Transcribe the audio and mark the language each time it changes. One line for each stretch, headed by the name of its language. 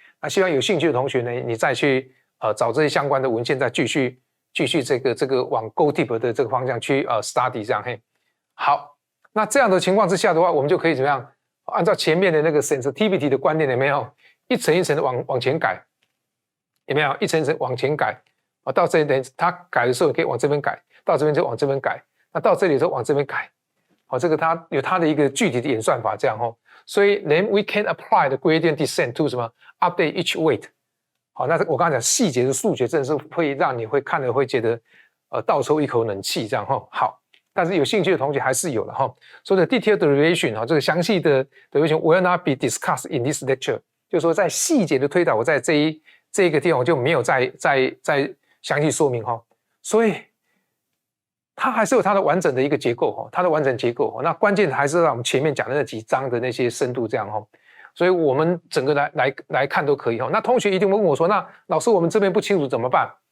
Chinese: 那希望有兴趣的同学呢，你再去找这些相关的文献，再继续这个往 Go Deep 的这个方向去study 这样好，那这样的情况之下的话，我们就可以怎么样？按照前面的那个 sensitivity 的观念，有没有一层一层的往前改？有没有一层一层往前改？到这里等它改的时候，可以往这边改，到这边就往这边改，那到这里就往这边改。这个它有它的一个具体的演算法这样所以
English: then we can apply the gradient descent to 什么 update each weight。
Chinese: 那我刚刚讲细节的数学真的是会让你会看了会觉得倒抽一口冷气这样好，但是有兴趣的同学还是有了所以
English: the detailed derivation
Chinese: 这个详细的 derivation
English: will not be discussed in this lecture。
Chinese: 就是说在细节的推导，我在这个地方我就没有再详细说明所以它还是有它的完整的一个结构它的完整结构那关键还是让我们前面讲的那几章的那些深度这样所以我们整个来看都可以那同学一定会问我说，那老师我们这边不清楚怎么办？